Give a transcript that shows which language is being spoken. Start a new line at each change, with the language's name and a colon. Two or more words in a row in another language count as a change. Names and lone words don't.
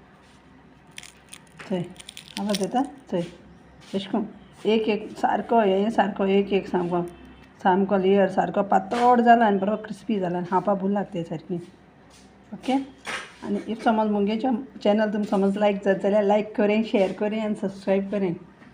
Konkani: थंय आवाज येता थंय अशें करून एक एक सारको हें सारको एक एक सामको लेयर सारको पातळ जाला आनी बरो क्रिस्पी जाला आनी खावपा बूर लागता सारकी ओके आनी इफ समज मुगे चॅनल तुमकां समज लायक जाता जाल्यार लायक करें शेयर करें आनी सबस्क्रायब करें